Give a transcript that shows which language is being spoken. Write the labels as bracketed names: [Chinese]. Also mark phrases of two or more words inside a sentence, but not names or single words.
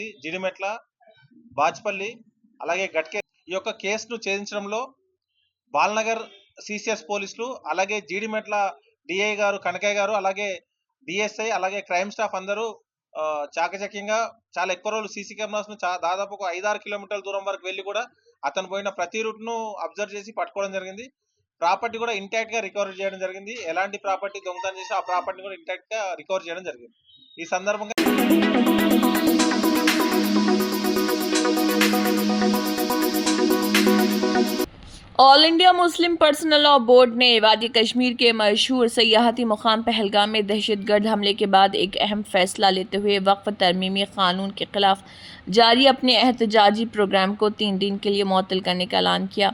[Telugu] జిడిమెట్ల, బాచ్పల్లి అలాగే గట్కే ఈ యొక్క కేసును ఛేదించడంలో బాల్నగర్ సిసిఎస్ పోలీసులు అలాగే జీడిమెట్ల డిఐ గారు కనకయ్య గారు అలాగే డిఎస్ఐ అలాగే [English] crime staff [Telugu] అందరూ చాకచక్యంగా చాలా ఎక్కువ రోజులు [English] CC cameras [Telugu] ను దాదాపు ఒక 5-6 కిలోమీటర్ల దూరం వరకు వెళ్ళి కూడా అతను పోయిన ప్రతి రూట్ ను అబ్జర్వ్ చేసి పట్టుకోవడం జరిగింది। ప్రాపర్టీ కూడా ఇంటాక్ట్ గా రికవర్ చేయడం జరిగింది। ఎలాంటి ప్రాపర్టీ దొంగతనం చేసి ఆ ప్రాపర్టీ కూడా ఇంటాక్ట్ గా రికవర్ చేయడం జరిగింది। ఈ సందర్భంగా [Urdu] آل انڈیا مسلم پرسنل لاء بورڈ نے وادی کشمیر کے مشہور سیاحتی مقام پہلگام میں دہشت گرد حملے کے بعد ایک اہم فیصلہ لیتے ہوئے وقف ترمیمی قانون کے خلاف جاری اپنے احتجاجی پروگرام کو 3 دن کے لیے معطل کرنے کا اعلان کیا۔